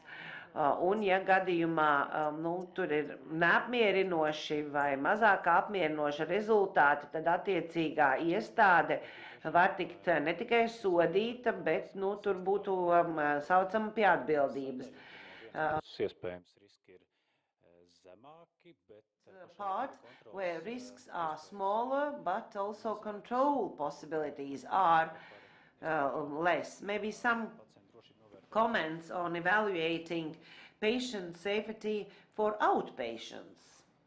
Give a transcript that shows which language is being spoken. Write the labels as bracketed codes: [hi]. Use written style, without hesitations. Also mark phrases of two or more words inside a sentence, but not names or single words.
[lv] Un, ja gadījumā tur ir neapmierinoši vai mazāk apmierinoši rezultāti, tad attiecīgā iestāde var tikt ne tikai sodīta, bet tur būtu saucama pie atbildības. Iespējams, riski ir zemāki, bet [en] part where risks are smaller, but also control possibilities are less. Maybe some comments on evaluating patient safety for outpatients.